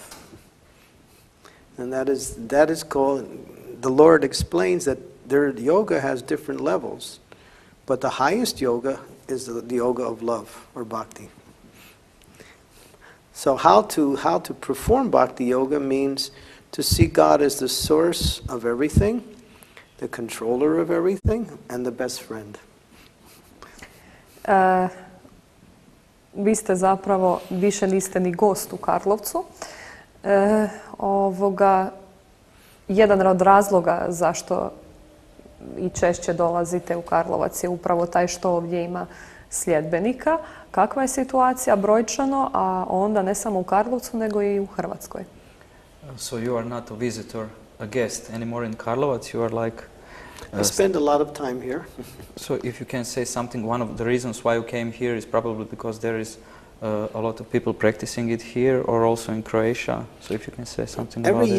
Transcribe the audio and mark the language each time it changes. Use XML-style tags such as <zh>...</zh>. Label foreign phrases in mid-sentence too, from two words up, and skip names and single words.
<en>And that is called, the Lord explains that yoga has different levels, but the highest yoga is the yoga of love, or bhakti. So how to perform bhakti yoga means to see God as the source of everything, the controller of everything, and the best friend.</en> <hr>Vi ste zapravo, više niste ni gost u Karlovcu. Jedan od razloga zašto i češće dolazite u Karlovac je upravo taj što ovdje ima sljedbenika. Kakva je situacija brojčano, a onda ne samo u Karlovcu, nego i u Hrvatskoj?</hr> <en>So you are not a visitor, a guest anymore in Karlovac. You are like... I spend a lot of time here. So if you can say something, one of the reasons why you came here is probably because there is a lot of people practicing it here, or also in Croatia. So if you can say something about it.</en>